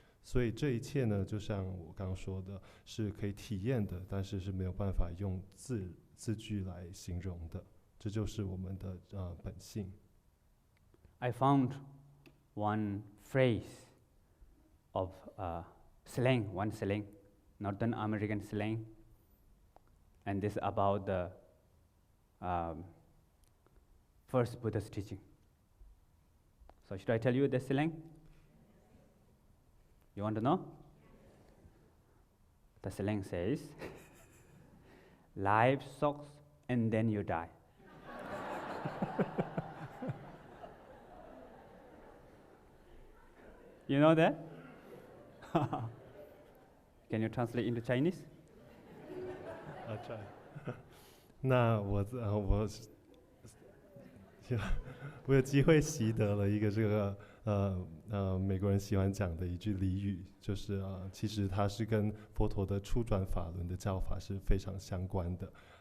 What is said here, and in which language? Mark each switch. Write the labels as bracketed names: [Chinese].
[Chinese] 所以这一切呢，就像我刚刚说的，是可以体验的，但是是没有办法用字句来形容的。这就是我们的本性。 [English] I found one phrase of slang, one slang, Northern American slang, and this about the first Buddhist teaching. So should I tell you the slang? You want to know? The slang says, life sucks and then you die. You know that? Can you translate into Chinese? I'll try. [Chinese] 那我有机会习得了一个这个美国人喜欢讲的一句俚语，就是其实它是跟佛陀的初转法轮的教法是非常相关的。